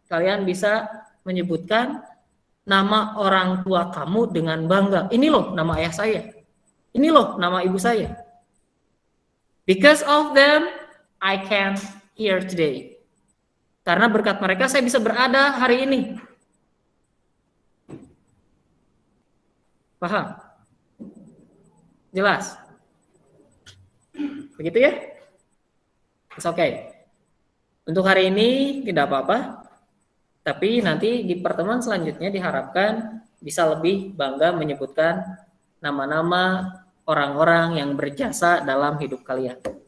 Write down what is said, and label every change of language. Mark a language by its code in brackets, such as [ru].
[id] Kalian bisa menyebutkan nama orang tua kamu dengan bangga. Ini loh nama ayah saya. Ini loh nama ibu saya. [en] Because of them, I can here today. [id] Karena berkat mereka saya bisa berada hari ini. Paham? Jelas? Begitu ya? [en] It's okay. [id] Untuk hari ini tidak apa-apa. Tapi nanti di pertemuan selanjutnya diharapkan bisa lebih bangga menyebutkan nama-nama orang-orang yang berjasa dalam hidup kalian.